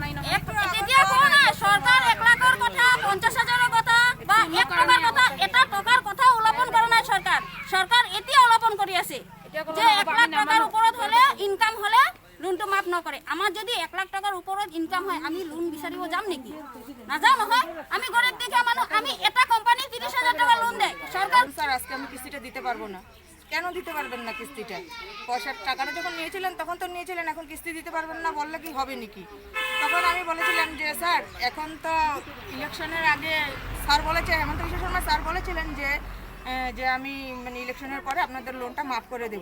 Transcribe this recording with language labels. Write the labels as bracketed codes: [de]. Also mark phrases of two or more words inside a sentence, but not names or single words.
[as] তেতিয়া কোৱা নাই চৰকাৰ 1 লাখৰ কথা, 50,000ৰ কথা বা 1 টকাৰ কথা, এটা টকাৰ কথা উল্লেখ কৰা নাই চৰকাৰ। চৰকাৰ এতিয়া উল্লেখ কৰি আছে যে 1 লাখ টকাৰ ওপৰত হ'লে ইনকাম হ'লে লোনটো মাফ নকৰে। আমাৰ যদি 1 লাখ টকাৰ ওপৰত ইনকাম হয় আমি লোন বিচাৰিব যাম নেকি? নাযাওঁ নহয়। [bn] আমি গরিব দেখে মানুষ, আমি এটা কোম্পানি 30,000 টাকা লোন দেয় সরকার। স্যার আজকে আমি কিস্তিটা দিতে পারবো না। কেন দিতে পারবেন না কিস্তিটা? পয়সার টাকাটা যখন নিয়েছিলেন তখন তো নিয়েছিলেন, এখন কিস্তি দিতে পারবেন না বললে কি হবে নাকি? তখন আমি বলেছিলাম যে স্যার এখন তো ইলেকশনের আগে স্যার বলেছে, হেমন্ত বিশ্ব শর্মা স্যার বলেছিলেন যে আমি মানে ইলেকশনের পরে আপনাদের লোনটা মাফ করে দেব।